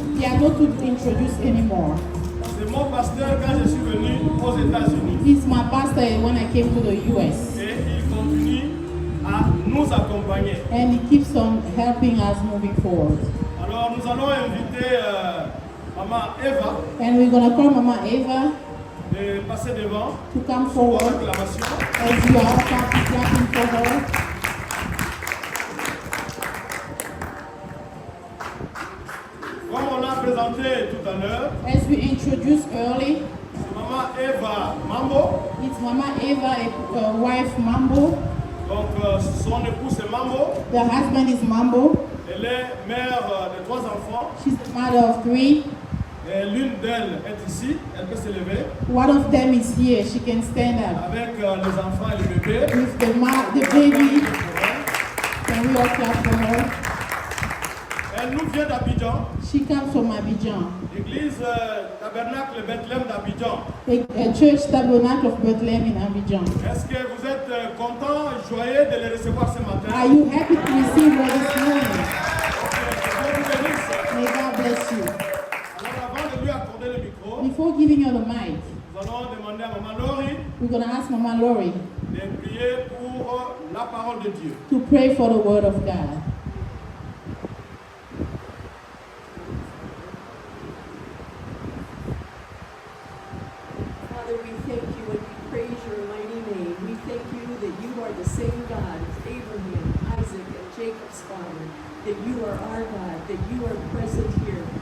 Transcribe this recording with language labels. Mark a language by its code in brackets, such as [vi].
[en] They are not to introduce anymore. [fr] C'est mon pasteur quand je suis venu aux États-Unis. [en] He's my pastor when I came to the US. [fr] Et il continue à nous accompagner. [en] And he keeps on helping us moving forward. [fr] Alors nous allons inviter maman Eva [en] And we're going to call Mama Eva [fr] de passer devant [en] to come [fr] pour [en] forward [fr] l'acclamation. [en] as you are clapping for her. [fr] Comme on l'a présenté tout à l'heure, [en] As we introduced early, [fr] c'est maman Eva Mambo. [en] it's Mama Eva, a wife Mambo. [fr] Donc son époux c'est Mambo. [en] The husband is Mambo. [fr] Elle est mère de 3 enfants. [en] She's the mother of 3. [fr] Et l'une d'elles est ici, elle peut se lever [en] One of them is here. She can stand up. [fr] avec les enfants et le bébé. [en] With the baby, can we all clap for her? [fr] Elle nous vient d'Abidjan, [en] She comes from Abidjan, [fr] l'église Tabernacle Bethléem d'Abidjan. [en] a church tabernacle of Bethlehem in Abidjan. [fr] Est-ce que vous êtes content et joyeux de les recevoir ce matin? [en] Are you happy to receive her this morning? [fr] Dieu vous bénisse. [en] May God bless you. [fr] Alors avant de lui accorder le micro, [en] Before giving her the mic, [fr] nous allons demander à Maman Laurie [en] we're going to ask Mama Lori [fr] de prier pour la parole de Dieu. [en] to pray for the word of God. Father, we thank you and we praise your mighty name. We thank you that you are the same God as Abraham, Isaac, and Jacob's father, that you are our God, that you are present here.